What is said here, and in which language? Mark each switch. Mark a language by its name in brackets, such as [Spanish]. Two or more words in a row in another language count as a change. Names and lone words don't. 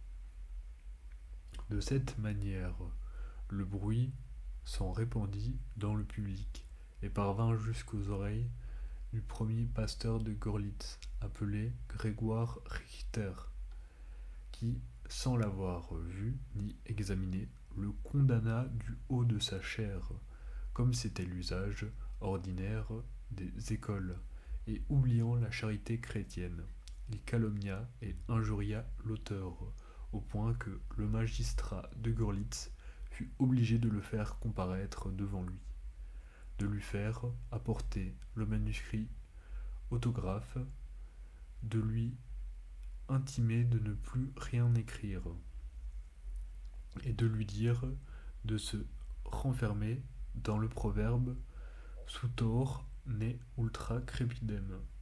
[French] De cette manière, le bruit s'en répandit dans le public et parvint jusqu'aux oreilles du premier pasteur de Görlitz, appelé Grégoire Richter, qui, sans l'avoir vu ni examiné, le condamna du haut de sa chair, comme c'était l'usage ordinaire des écoles, et oubliant la charité chrétienne, il calomnia et injuria l'auteur, au point que le magistrat de Görlitz fut obligé de le faire comparaître devant lui, de lui faire apporter le manuscrit autographe, de lui intimer de ne plus rien écrire, et de lui dire de se renfermer dans le proverbe [Latin] Sutor ne ultra crepidem.